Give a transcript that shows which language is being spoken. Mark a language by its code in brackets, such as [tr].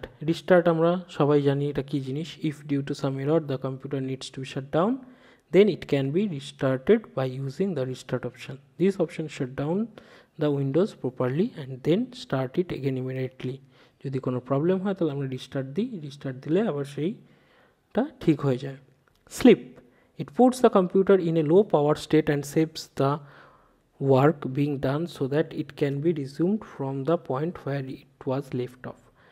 [bn] Restart আমরা সবাই জানি এটা কী জিনিস। [en] If due to some error the computer needs to be shut down, then it can be restarted by using the restart option. This option shut down the Windows properly and then start it again immediately. [bn] যদি কোনো problem হয় তাহলে আমরা restart দিলে আবার সেইটা ঠিক হয়ে যায়। [en] Sleep, it puts the computer in a low power state and saves the work being done so that it can be resumed from the point where it was left off.